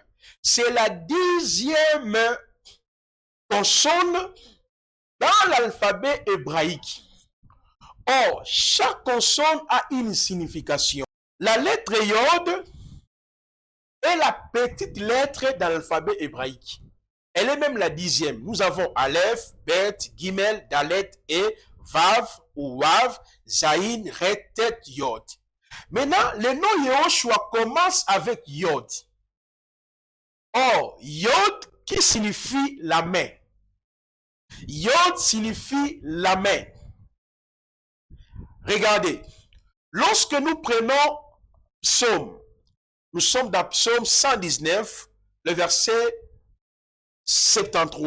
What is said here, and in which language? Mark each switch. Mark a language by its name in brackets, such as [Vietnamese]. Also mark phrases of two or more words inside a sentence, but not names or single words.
[French] C'est la 10e consonne dans l'alphabet hébraïque. Or, chaque consonne a une signification. La lettre Yod est la petite lettre dans l'alphabet hébraïque. Elle est même la 10e. Nous avons Aleph, Bet, Gimel, Dalet et Vav ou Wav, Zayin, Ret, Tet, Yod. Maintenant, le nom Yehoshua commence avec Yod. Or, Yod qui signifie la main. Yod signifie la main. Regardez, lorsque nous prenons Psaume, nous sommes dans Psaume 119, le verset 73.